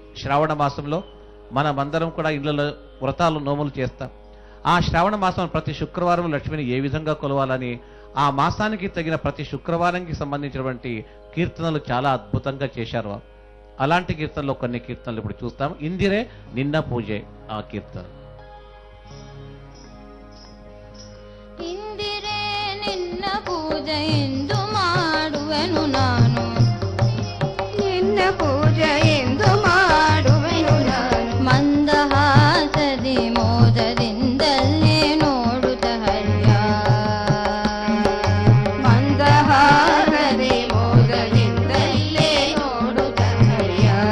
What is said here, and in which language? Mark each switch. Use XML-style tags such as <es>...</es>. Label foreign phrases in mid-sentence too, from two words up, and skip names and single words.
<te>శ్రావణ మాసంలో మనమందరం కూడా ఇళ్లలో వ్రతాలు నోములు చేస్తాం. ఆ శ్రావణ మాసం ప్రతి శుక్రవారం లక్ష్మిని ఏ విధంగా కొలవాలని ఆ మాసానికి తగిన ప్రతి శుక్రవారానికి సంబంధించినటువంటి కీర్తనలు చాలా అద్భుతంగా చేశారు. అలాంటి కీర్తనలో కొన్ని కీర్తనలు ఇప్పుడు చూస్తాం. ఇందిరే నిన్న పూజే ఆ కీర్తన.</te> <kn>ಇಂದಿರೇ ನಿನ್ನ ಪೂಜೆ ಎಂದು ಮಾಡುವೆನು ನಾನು, ನಿನ್ನ ಪೂಜೆ ಎಂದು ಮಾಡುವೆನು ನಾನು, ಮಂದಹಾಸದಿ ಮೋದದಿಂದಲೇ ನೋಡುತ್ತ ಹರ್ಯ, ಮಂದಹಾಸದಿ ಮೋದದಿಂದಲೇ ನೋಡುತ್ತ ಹರ್ಯ.</kn>